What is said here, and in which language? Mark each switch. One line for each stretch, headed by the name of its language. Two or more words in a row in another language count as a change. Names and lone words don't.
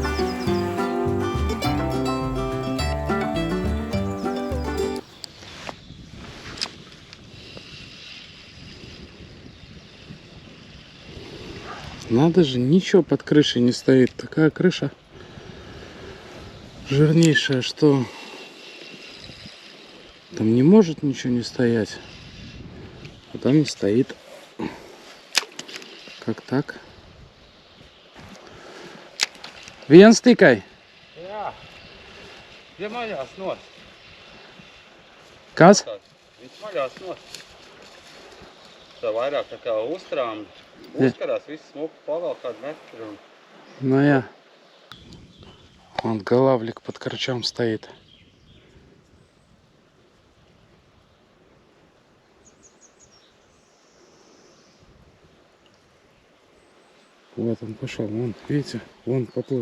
Russian: Надо же, ничего под крышей не стоит. Такая крыша жирнейшая, что там не может ничего не стоять. А там и стоит. Как так?
Latvian: Viens tikai. Jā, ja maļās nost. Kas? Viņš maļās nost. Tā vairāk tā kā uztrām. Ja. Uzkarās, viss smuku pavēl kādu metru.
Russian: Ну я. Вон голавлик под корчом стоит. Вот он пошел, вон, видите, вон поплыл.